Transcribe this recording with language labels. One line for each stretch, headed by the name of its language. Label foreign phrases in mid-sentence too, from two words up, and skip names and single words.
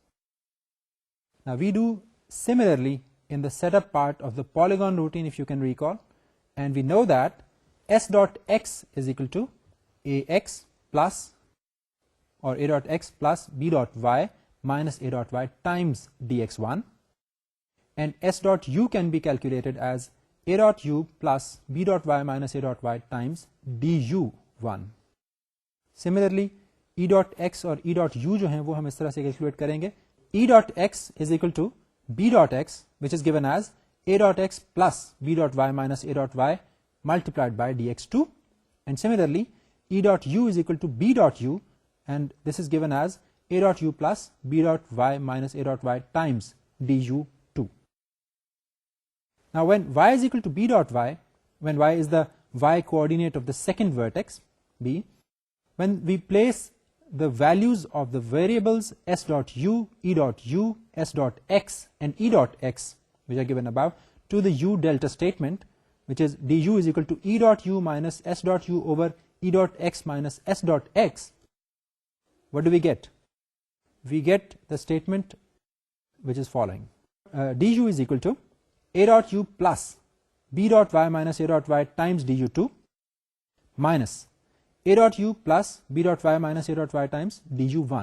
English: Now we do similarly in the setup part of the polygon routine, if you can recall, and we know that s dot x is equal to ax plus or a dot x plus b dot y minus a dot y times dx1, and s dot u can be calculated as a dot u plus b dot y minus a dot y times du1. Similarly e dot x
Hindi: और
English: e dot u
Hindi: जो हैं वो हम इस तरह से कैलकुलेट करेंगे.
English: e dot x is equal to b dot x, which is given as a dot x plus b dot y minus a dot y multiplied by dx2, and similarly e dot u is equal to b dot u, and this is given as a dot u plus b dot y minus a dot y times du2. Now when y is equal to b dot y, when y is the y coordinate of the second vertex b, when we place the values of the variables s dot u, e dot u, s dot x and e dot x, which are given above, to the u delta statement, which is du is equal to e dot u minus s dot u over e dot x minus s dot x, what do we get? We get the statement which is following. Du is equal to a dot u plus b dot y minus a dot y times du2 minus a dot u plus b dot y minus a dot y times du1.